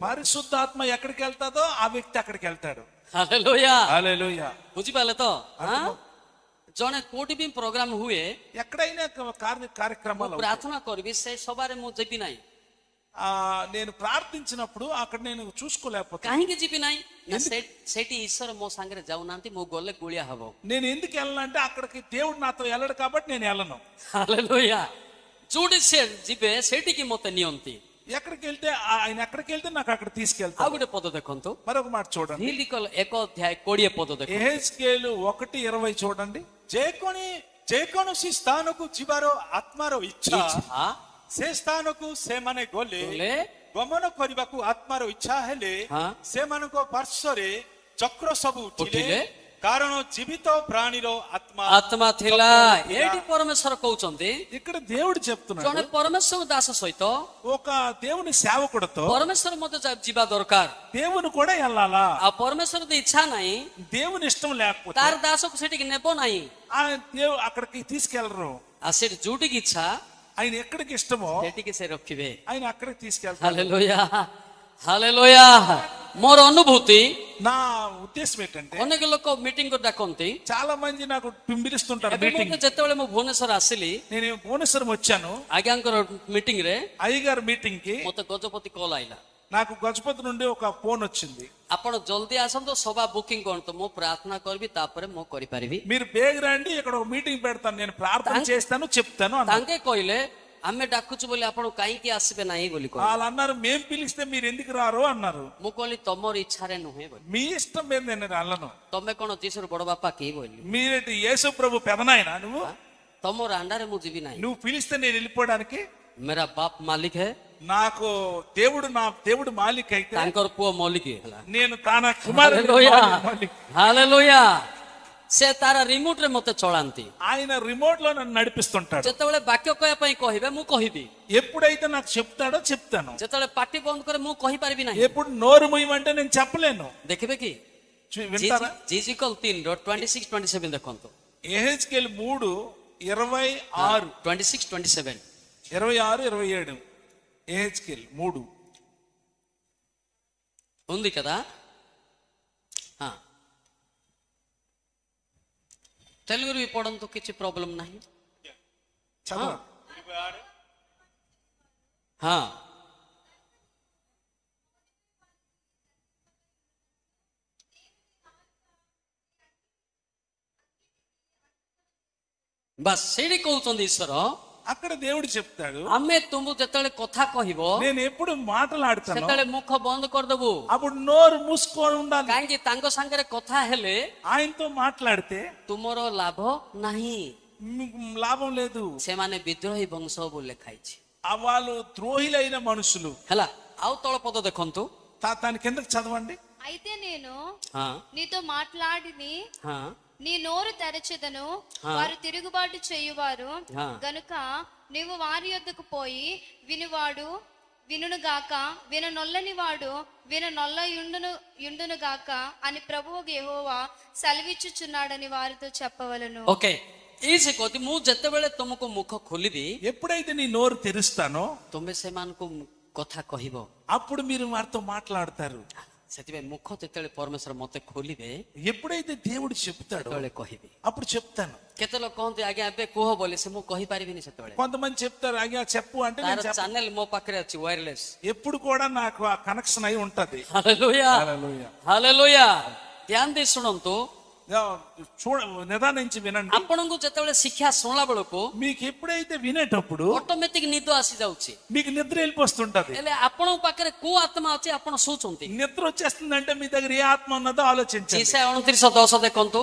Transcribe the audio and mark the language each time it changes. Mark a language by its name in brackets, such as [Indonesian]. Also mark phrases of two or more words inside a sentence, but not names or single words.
[Telugu] పరిశుద్ధాత్మ ఎక్కడికి వెళ్తాదో ఆ వ్యక్తి అక్కడికి వెళ్తాడు. [Odia] ହାଲେଲୁୟା [Telugu] హల్లెలూయా। [Odia] ବୁଝିପାରିଲେ ତ? ଜଣେ କୋଉଠି ବି ପ୍ରୋଗ୍ରାମ ହୁଏ, [Telugu] ఎక్కడైనా కార్యక్రమాలు [Odia] ପ୍ରାର୍ଥନା କରିବି ସେ ସଭାରେ ମୁଁ ଯିବି ନାହିଁ। [Telugu] నేను ప్రార్థించినప్పుడు అక్కడ నేను చూసుకోలేకపోతే, [Odia] କାହିଁକି ଯିବି ନାହିଁ ନା ସେଠି ଈଶ୍ୱର ମୋ ସାଙ୍ଗରେ ଯାଉନାହାନ୍ତି, ମୁଁ ଗଲେ ଗୁଳିଆ ହବ। [Telugu] నేను ఎందుకు వెళ్ళాలంటే అక్కడికి దేవుడు నాతో వెళ్ళడు కాబట్టి నేను వెళ్ళను. [Odia] ହାଲେଲୁୟା। ଯୋଉଠି ସେ ଯିବେ ସେଠିକି ମତେ ନିଅନ୍ତି। [Telugu] ఎక్కడికి వెళ్తే ఆయన ఎక్కడికి వెళ్తే నాకు అక్కడ [Odia] ଆଉ [Telugu] తీసుకెళ్తాను. [Odia] ଗୋଟେ ପଦ ଦେଖନ୍ତୁ, [Telugu] మరొక మాట చూడండి. [Odia] ଝିଲିକଲ 1 ଅଧ୍ୟାୟ 20 ପଦ ଦେଖନ୍ତୁ। [Telugu] ఎహెజ్కేలు 1:20 చూడండి. [Odia] ଯେକୌଣସି ସ୍ଥାନକୁ ଯିବାର ଆତ୍ମାର ଇଚ୍ଛା, ଇଚ୍ଛା ସେ ସ୍ଥାନକୁ ସେମାନେ ଗଲେ। ଗଲେ ଗମନ କରିବାକୁ ଆତ୍ମାର ଇଚ୍ଛା ହେଲେ ସେମାନଙ୍କ ପାର୍ଶ୍ୱରେ ଚକ୍ର ସବୁ ଉଠିଲେ, କାରଣ ଜୀବିତ ପ୍ରାଣୀର ଆତ୍ମା ଥିଲା। ଏଠି ପରମେଶ୍ୱର କହୁଛନ୍ତି, [Telugu] ఇక్కడ దేవుడు చెప్తున్నాడు, [Odia] ଜଣେ ପରମେଶ୍ୱର ଦାସ ସହିତ [Telugu] ఒక దేవుని సేవకుడితో [Odia] ପରମେଶ୍ୱର ମଧ୍ୟ ଯିବା ଦରକାର। [Telugu] దేవుని కూడా వెళ్ళాలా? [Odia] ଆଉ ପରମେଶ୍ୱର ଯଦି ଇଚ୍ଛା ନାହିଁ, [Telugu] దేవుని ఇష్టం లేకపోతే [Odia] ତାର ଦାସକୁ ସେଠିକି ନେବ ନାହିଁ। [Telugu] దేవుడు అక్కడికి తీసుకెళ్లరు. [Odia] ଆଉ ସେଠି ଯୋଉଠିକି ଇଚ୍ଛା [Telugu] ఆయన ఎక్కడికి ఇష్టమో [Odia] ସେଠିକି ସେ ରଖିବେ। [Telugu] ఆయన అక్కడికి తీసుకెళ్తారు. [Odia] ହାଲେଲୁୟା ହାଲେଲୁୟା। ମୋର ଅନୁଭୂତି [Telugu] నా ఉద్దేశం ఏంటంటే [Odia] ଅନେକ ଲୋକ ମିଟିଂ କୁ ଡାକନ୍ତି। [Telugu] చాలా మంది నాకు పిలిపిస్తుంటారు [Odia] ଏବେ [Telugu] మీటింగ్। [Odia] ମୁଁ ଯେତେବେଳେ ମୁଁ ଭୁବନେଶ୍ୱର ଆସିଲି [Telugu] నేను భువనేశ్వరం వచ్చాను [Odia] ଆଜ୍ଞାଙ୍କର ମିଟିଂ ରେ [Telugu] అయ్యగారు మీటింగ్ కి, [Odia] ମତେ ଗଜପତି କଲ୍ ଆଇଲା, [Telugu] నాకు గజపతి నుండి ఒక ఫోన్ వచ్చింది। [Odia] ଆପଣ ଜଲ୍ଦି ଆସନ୍ତୁ ସଭା ବୁକିଂ କରନ୍ତୁ, ମୁଁ ପ୍ରାର୍ଥନା କରିବି ତାପରେ ମୁଁ କରିପାରିବି। [Telugu] మీరు బేగ రండి, ఇక్కడ ఒక మీటింగ్ పెడతాను, నేను ప్రార్థన చేస్తాను చెప్తాను అన్నారు। [Odia] ତାଙ୍କେ କହିଲେ ଆମେ ଡାକୁଛୁ ବୋଲି ଆପଣ କାହିଁକି ଆସିବେ ନାହିଁ ବୋଲି କହିଲେ। [Telugu] వాళ్ళు అన్నారు మేము పిలిస్తే మీరు ఎందుకు రారు అన్నారు। [Odia] ମୁଁ କହିଲି ତମର ଇଚ୍ଛାରେ ନୁହେଁ ବୋଲି। [Telugu] మీ ఇష్టం మీద నేను అల్లను। [Odia] ତମେ କଣ ଯୀଶୁର ବଡ ବାପା କି ବୋଲି? [Telugu] మీరేంటి యేసు ప్రభు పెదనాయన నువ్వు? [Odia] ତମର అండాରେ ମୁଁ ଯିବି ନାହିଁ। [Telugu] నువ్వు పిలిస్తే నేను వెళ్ళిపోవడానికి? [Hindi] मेरा बाप मालिक है, [Telugu] నాకు నా దేవుడు మాలిక్ అయితే [Odia] ତାଙ୍କର ପୁଅ ମଲିକ ହେଲା। [Telugu] నేను తన కుమారుడు మాలిక్। [Odia] ହାଲେଲୁୟା। ସେ ତାର ରିମୋଟ ରେ ମତେ ଚଳାନ୍ତି। [Telugu] ఆయన రిమోట్ లో నన్ను నడిపిస్తుంటాడు। [Odia] ଯେତେବେଳେ ବାକ୍ୟ କହିବା ପାଇଁ କହିବେ ମୁଁ କହିବି, [Telugu] ఎప్పుడైతే నాకు చెప్తాడో చెప్తాను। [Odia] ଯେତେବେଳେ ପାଟି ବନ୍ଦ କରେ ମୁଁ କହିପାରିବି ନାହିଁ। [Telugu] ఎప్పుడు నోరు మూయమంటే నేను చెప్పలేను। [Odia] ଦେଖିବେ କି [Telugu] వింటారా? [Odia] ଜିଜିକଲ 3:26-27 ଦେଖନ୍ତୁ। [Telugu] యెహెజ్కేలు 3:26 26-27 26-27 యెహెజ్కేలు 3 ఉంది కదా? తెలుగురు పడంతో [Odia] କିଛି ପ୍ରୋବ୍ଲେମ ନାହିଁ। [Telugu] చదవ। [Odia] ହଁ ବାସ୍ ସେଇଠି କହୁଛନ୍ତି ଈଶ୍ୱର, [Telugu] అక్కడ దేవుడు చెప్తాడు [Odia] ଆମେ ତୁମକୁ ଯେତେବେଳେ କଥା କହିବ [Telugu] నేను ఎప్పుడు మాట్లాడతాను [Odia] ସେତେବେଳେ ମୁଖ ବନ୍ଦ କରିଦେବୁ। [Telugu] అప్పుడు నోరు మూసుకొని ఉండాలి। [Odia] କାହିଁକି ତାଙ୍କ ସାଙ୍ଗରେ କଥା ହେଲେ [Telugu] ఆయనతో మాట్లాడితే [Odia] ତୁମର ଲାଭ ନାହିଁ। [Telugu] మీకు లాభం లేదు। [Odia] ସେମାନେ ବିଦ୍ରୋହୀ ବଂଶ ବୋଲି ଲେଖା ହେଇଛି। [Telugu] వాళ్ళు ద్రోహిలైన మనుషులు। [Odia] ହେଲା, ଆଉ ତଳ పଦ ଦେଖନ୍ତୁ। [Telugu] దాని కిందకి చదవండి। అయితే నేను [Odia] ହଁ [Telugu] నీతో మాట్లాడిని [Odia] ହଁ [Telugu] నీ నోరు తెరచెదను, వారు తిరుగుబాటు చేయువారు గనుక నీవు వారి యొద్దకు పోయి వినువాడు వినుగాక, విననొల్లని వాడు విననొల్ల యుండును గాక అని ప్రభువు యెహోవా సెలవిచ్చుచున్నాడని వారితో చెప్పవలెను। ఓకే, [Odia] ଏଇ କହୁଛି ମୁଁ ଯେତେବେଳେ ତୁମକୁ ମୁଖ ଖୋଲିବି, [Telugu] ఎప్పుడైతే నీ నోరు తెరుస్తానో [Odia] ତୁମେ ସେମାନଙ୍କୁ କଥା କହିବ। [Telugu] అప్పుడు మీరు వారితో మాట్లాడతారు। [Odia] ସେଥିପାଇଁ ମୁଖ ଯେତେବେଳେ ପରମେଶ୍ୱର ମତେ ଖୋଲିବେ, [Telugu] ఎప్పుడైతే దేవుడు చెప్తాడో [Odia] ସେତେବେଳେ କହିବି। [Telugu] అప్పుడు చెప్తాను। [Odia] କେତେ ଲୋକ କହନ୍ତି ଆଜ୍ଞା ଏବେ କୁହ ବୋଲି, ସେ ମୁଁ କହିପାରିବିନି ସେତେବେଳେ। [Telugu] కొంతమంది చెప్తారు అయ్యా చెప్పు అంటే [Odia] ତାର [Telugu] నేను చెప్పను। [Odia] ଚ୍ୟାନେଲ ମୋ ପାଖରେ ଅଛି ୱାୟରଲେସ୍। [Telugu] ఎప్పుడు కూడా నాకు ఆ కనెక్షన్ అయి ఉంటది। [Odia] ହାଲେଲୁୟା [Telugu] హల్లెలూయా। [Odia] ହାଲେଲୁୟା। ଧ୍ୟାନ ଦେଇ ଶୁଣନ୍ତୁ, [Telugu] నిదానించి వినండి। [Odia] ଆପଣଙ୍କୁ ଯେତେବେଳେ ଶିକ୍ଷା ଶୁଣିଲା ବେଳକୁ [Telugu] మీకు ఎప్పుడైతే వినేటప్పుడు [Odia] ଅଟୋମେଟିକ ନିଦ ଆସି ଯାଉଛି, [Telugu] మీకు నిద్ర వెళ్ళిపోతుంటది। [Odia] ହେଲେ ଆପଣଙ୍କ ପାଖରେ କୋଉ ଆତ୍ମା ଅଛି ଆପଣ ଶୋଉଛନ୍ତି? [Telugu] నిద్ర వచ్చేస్తుందంటే మీ దగ్గర ఏ ఆత్మ ఉన్నదో ఆలోచించండి। [Odia] ଯୀଶା 29:10 ଦେଖନ୍ତୁ।